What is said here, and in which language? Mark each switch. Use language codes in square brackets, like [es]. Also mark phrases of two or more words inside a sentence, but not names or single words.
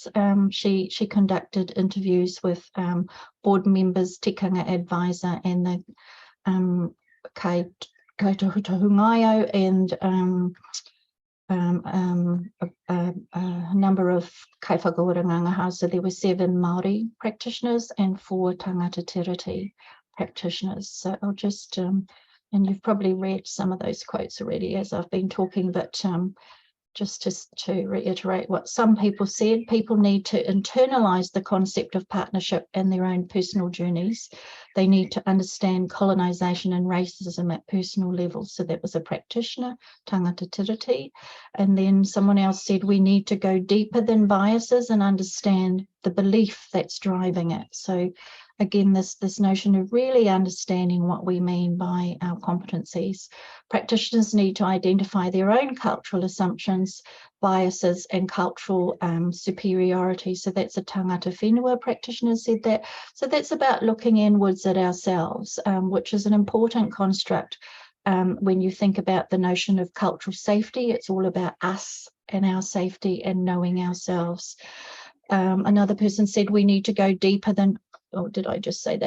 [en] She conducted interviews with board members, tikanga advisor, and the [mi] Kai Tohungaio, [en] and a number of [mi] kai whakaoranganga. [en] So there were 7 Māori practitioners and 4 [mi] tangata tiriti [en] practitioners. So I'll just, and you've probably read some of those quotes already as I've been talking, but just to reiterate what some people said, people need to internalise the concept of partnership in their own personal journeys. They need to understand colonisation and racism at personal levels. So that was a practitioner, [mi] tangata tiriti. [en] And then someone else said we need to go deeper than biases and understand the belief that's driving it. So again, this notion of really understanding what we mean by our competencies. Practitioners need to identify their own cultural assumptions, biases, and cultural superiority. So that's a [mi] tangata whenua [en] practitioner said that. So that's about looking inwards at ourselves, which is an important construct. When you think about the notion of cultural safety, it's all about us and our safety and knowing ourselves. Another person said we need to go deeper than, or did I just say that?